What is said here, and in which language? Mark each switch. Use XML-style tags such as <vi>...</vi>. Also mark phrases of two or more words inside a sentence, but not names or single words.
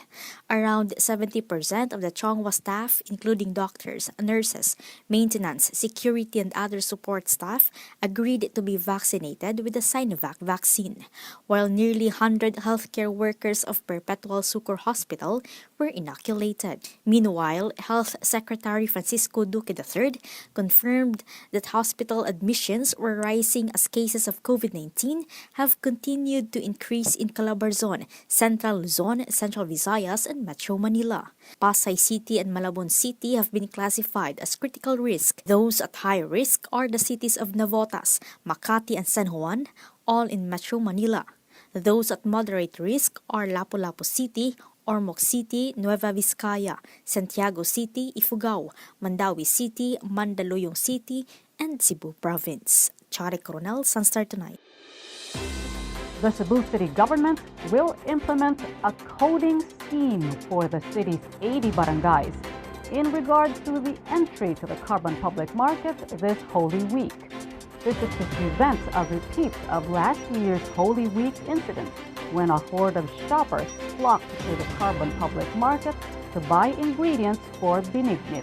<en>Around 70% of the Chonghua staff, including doctors, nurses, maintenance, security, and other support staff, agreed to be vaccinated with the Sinovac vaccine, while nearly 100 healthcare workers of Perpetual Sucor Hospital were inoculated. Meanwhile, Health Secretary Francisco Duque III confirmed that hospital admissions were rising as cases of COVID-19 have continued to increase in Calbayog, Central Luzon, Central Visayas, and Metro Manila. Pasay City and Malabon City have been classified as critical risk. Those at high risk are the cities of Navotas, Makati, and San Juan, all in Metro Manila. Those at moderate risk are Lapu-Lapu City, Ormoc City, Nueva Vizcaya, Santiago City, Ifugao, Mandawi City, Mandaluyong City, and Cebu Province. Chari Coronel, SunStar Tonight. The Cebu City government will implement a coding scheme for the city's 80 barangays in regards to the entry to the carbon public market this Holy Week. This is to prevent a repeat of last year's Holy Week incident when a horde of shoppers flocked to the carbon public market to buy ingredients for binignit.</en>